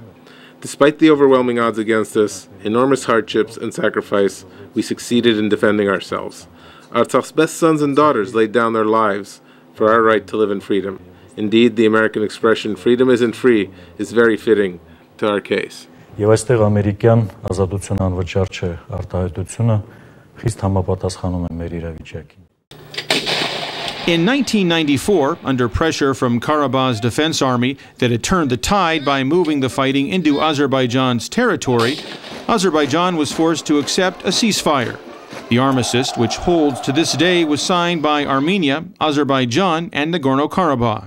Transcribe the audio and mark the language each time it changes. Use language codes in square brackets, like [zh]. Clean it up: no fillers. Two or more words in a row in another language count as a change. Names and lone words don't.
[en] Despite the overwhelming odds against us, enormous hardships and sacrifice, we succeeded in defending ourselves. Artsakh's best sons and daughters laid down their lives for our right to live in freedom. Indeed, the American expression, freedom isn't free, is very fitting to our case. [hy] Եվ այստեղ ամերիկյան ազատություն անվճար չէ, արտահայտությունը խիստ համապատասխանում է մեր իրավիճակին։ [en] In 1994, under pressure from Karabakh's defense army that had turned the tide by moving the fighting into Azerbaijan's territory, Azerbaijan was forced to accept a ceasefire. The armistice, which holds to this day, was signed by Armenia, Azerbaijan, and Nagorno Karabakh.